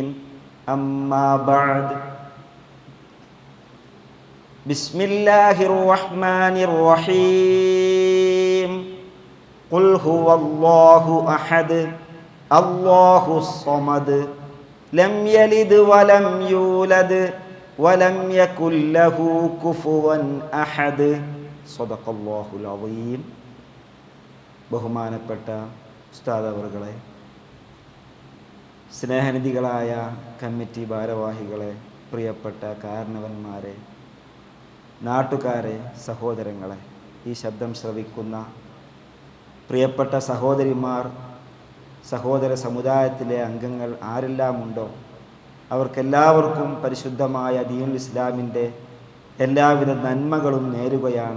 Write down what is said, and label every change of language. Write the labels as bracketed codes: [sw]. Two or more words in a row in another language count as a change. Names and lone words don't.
[ar] أما بعد. بسم الله الرحمن الرحيم. قل هو الله أحد الله الصمد لم يلد ولم يولد ولم يكن له كفوا أحد. صدق الله العظيم. [ml] ബഹുമാനപ്പെട്ട ഉസ്താദ് അവറുകളെ, സ്നേഹനിധികളായ കമ്മിറ്റി ഭാരവാഹികളെ, പ്രിയപ്പെട്ട കാരണവന്മാരെ, നാട്ടുകാരെ, സഹോദരങ്ങളെ, ഈ ശബ്ദം ശ്രവിക്കുന്ന പ്രിയപ്പെട്ട സഹോദരിമാർ, സഹോദര സമുദായത്തിലെ അംഗങ്ങൾ ആരെല്ലാം ഉണ്ടോ അവർക്കെല്ലാവർക്കും പരിശുദ്ധമായ [ar] دين الإسلام [ml] എല്ലാവിധ നന്മകളും നേരുകയാണ്.